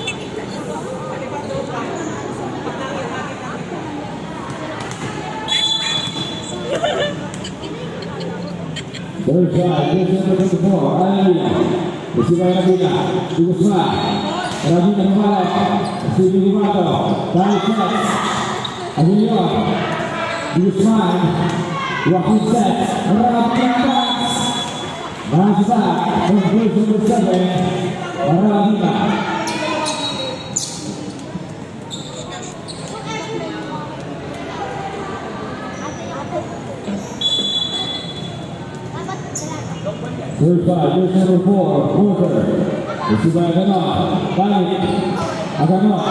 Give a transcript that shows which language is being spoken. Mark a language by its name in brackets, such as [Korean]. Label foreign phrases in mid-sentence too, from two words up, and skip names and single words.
[English] Third drive. Jersey number 24. Alaya. Isiba Ravina. Guzman. Ravina Mumala. Isiba Gumato. Alex Sets. Aguilon. Guzman. Joaquin Sets. Ravina backs. Bounce back from jersey number 7. Ravina. Third five, jersey number 4, Porter. Isiba Aganon. Dalit. Aganon.